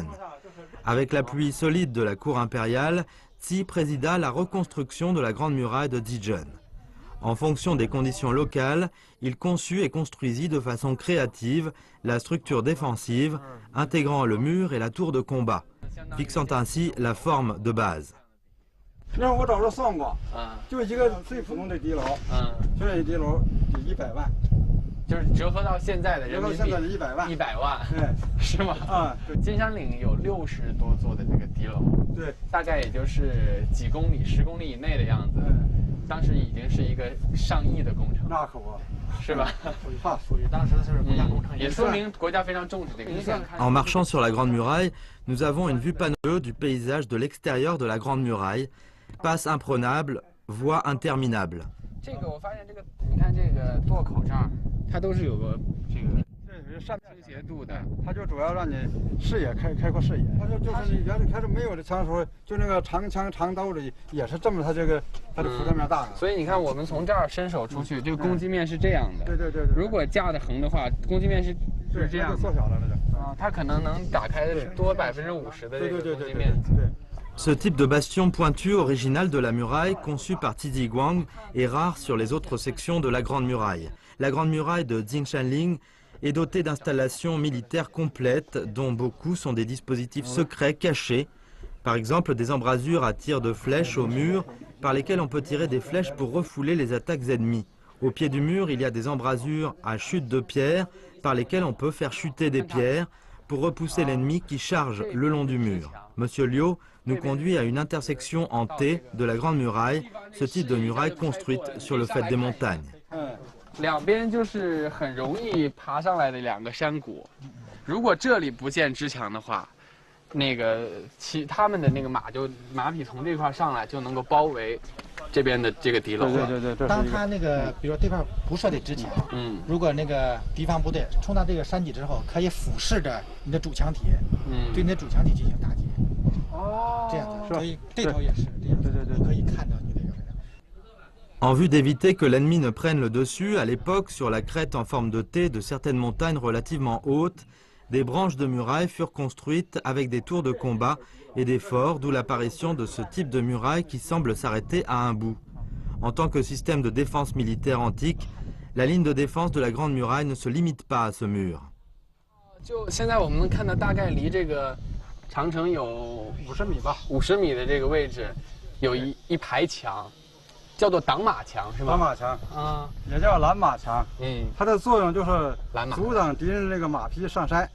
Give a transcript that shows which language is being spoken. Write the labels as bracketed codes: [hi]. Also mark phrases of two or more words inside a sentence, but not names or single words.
[fr] Avec l'appui solide de la cour impériale, Ti présida la reconstruction de la Grande Muraille de Dijon. En fonction des conditions locales, il conçut et construisit de façon créative la structure défensive, intégrant le mur et la tour de combat, fixant ainsi la forme de base. [zh] 那我找着算过，就一个最普通的敌楼，这一敌楼得100万，就是折合到现在的人民币 100万，100万，对，是吗？啊，金山岭有60多座的这个敌楼，对，大概也就是几公里、10公里以内的样子。当时已经是一个上亿的工程，那可不，是吧？属于当时是国家工程，也说明国家非常重视这个。 [fr] En marchant sur la Grande Muraille, nous avons une vue panoramique du paysage de l'extérieur de la Grande Muraille, passe imprenable, voie interminable. [zh] 这个我发现，你看这个垛口这儿，它都是有个这个倾斜度的，它就主要让你视野开阔视野。它就是你原来开始没有的枪的时候，就那个长枪长刀的也是这么，它的辐射面大。所以你看，我们从这儿伸手出去，这个攻击面是这样的。对。如果架的横的话，攻击面是这样。缩小了那就。它可能能打开多50%的这个攻击面积。 [fr] Ce type de bastion pointu original de la muraille, conçu par Tidi Guang, est rare sur les autres sections de la Grande Muraille. La Grande Muraille de Jinshanling est dotée d'installations militaires complètes, dont beaucoup sont des dispositifs secrets cachés. Par exemple, des embrasures à tir de flèches au mur, par lesquelles on peut tirer des flèches pour refouler les attaques ennemies. Au pied du mur, il y a des embrasures à chute de pierre, par lesquelles on peut faire chuter des pierres pour repousser l'ennemi qui charge le long du mur. Monsieur Liu nous conduit à une intersection en T de la Grande Muraille, ce type de muraille construite sur le faîte des montagnes. [zh] 两边就是很容易爬上来的2个山谷，如果这里不建支墙的话，他们的那个马匹从这块上来就能够包围这边的这个敌楼。对。当他那个比如说对方不设立支墙，如果那个敌方部队冲到这个山脊之后，可以俯视着你的主墙体，对你的主墙体进行打击。这样的，所以这头也是这样，对，可以看到你这个。 [fr] En vue d'éviter que l'ennemi ne prenne le dessus, à l'époque, sur la crête en forme de T de certaines montagnes relativement hautes, des branches de murailles furent construites avec des tours de combat et des forts, d'où l'apparition de ce type de muraille qui semble s'arrêter à un bout. En tant que système de défense militaire antique, la ligne de défense de la Grande Muraille ne se limite pas à ce mur. [zh] 就现在我们能看到，大概离这个长城有 50米吧，50米的这个位置，有一排墙，叫做挡马墙，是吧？挡马墙啊，也叫拦马墙。它的作用就是阻挡敌人那个马匹上山。